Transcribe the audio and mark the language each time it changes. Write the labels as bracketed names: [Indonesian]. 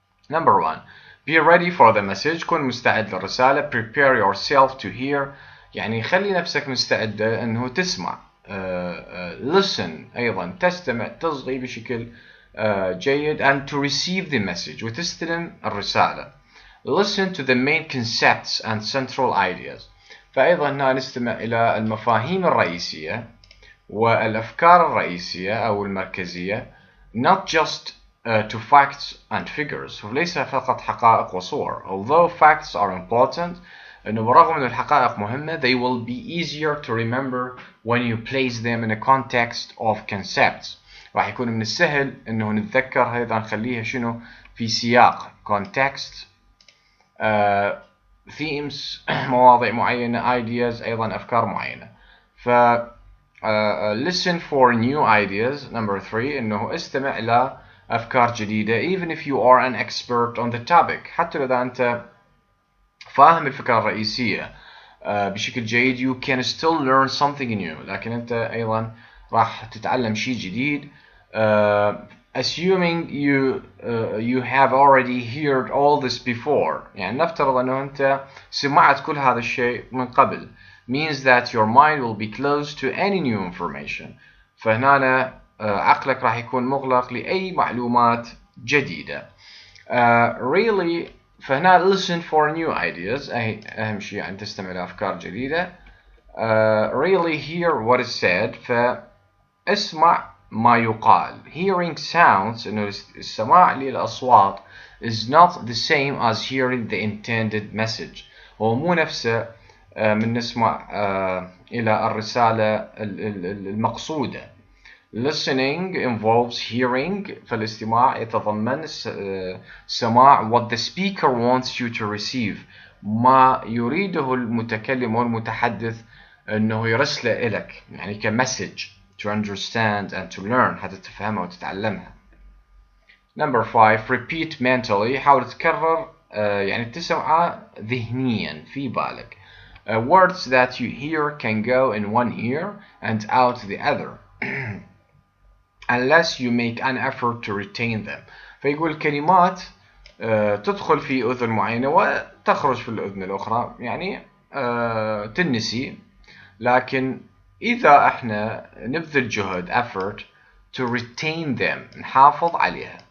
[English] Number 1. Be ready for the message. [Arabic] كن مستعد للرسالة. [English] Prepare yourself to hear، [Arabic] يعني خلي نفسك مستعدة أنه تسمع. listen أيضا تستمع، تصغي بشكل جيد. [English] and to receive the message، [Arabic] وتستلم الرسالة. [English] listen to the main concepts and central ideas. [Arabic] فأيضا هنا نستمع إلى المفاهيم الرئيسية والأفكار الرئيسية أو المركزية. [English] not just to facts and figures، [Arabic] وليس فقط حقائق وصور. [English] although facts are important، [Arabic] أنه برغم أن الحقائق مهمة [English] they will be easier to remember when you place them in a context of concepts. [Arabic] راح يكون من السهل أنه نتذكرها إذا نخليها شنو في سياق context، themes مواضيع معينة، ideas أيضا أفكار معينة. [English] ف listen for new ideas. number 3 [Arabic] أنه استمع إلى أفكار جديدة [English] even if you are an expert on the topic، [Arabic] حتى إذا أنت فاهم الفكرة الرئيسية بشكل جيد [English] you can still learn something new، [Arabic] لكن أنت أيضا راح تتعلم شيء جديد. [English] assuming you have already heard all this before، [Arabic] يعني نفترض أنه أنت سمعت كل هذا الشيء من قبل. [English] means that your mind will be closed to any new information. [Arabic] فهنا عقلك راح يكون مغلق لأي معلومات جديدة. [English] really [Arabic] فهنا [English] listen for new ideas، [Arabic] أهم شيء يعني تستمع لأفكار جديدة. [English] really hear what is said، [Arabic] فاسمع ما يقال. [English] Hearing sounds [Arabic] إنه السماع للأصوات [English] is not the same as hearing the intended message. [Arabic] هو مو نفسه من نسمع إلى الرسالة المقصودة. [English] Listening involves hearing، [Arabic] فالاستماع يتضمن سماع [English] what the speaker wants you to receive، [Arabic] ما يريده المتكلم والمتحدث انه يرسله إلك، يعني كمسج [English] to understand and to learn، [Arabic] حتى تفهمها وتتعلمها. [English] Number 5 repeat mentally، [Arabic] حاول تكرر يعني تسمعه ذهنيا في بالك. [English] Words that you hear can go in one ear and out the other unless you make an effort to retain them. [Arabic] فيقول كلمات تدخل في أذن معينة وتخرج في الأذن الأخرى، يعني تنسي، لكن إذا احنا نبذل جهد [English] effort to retain them، [Arabic] نحافظ عليها.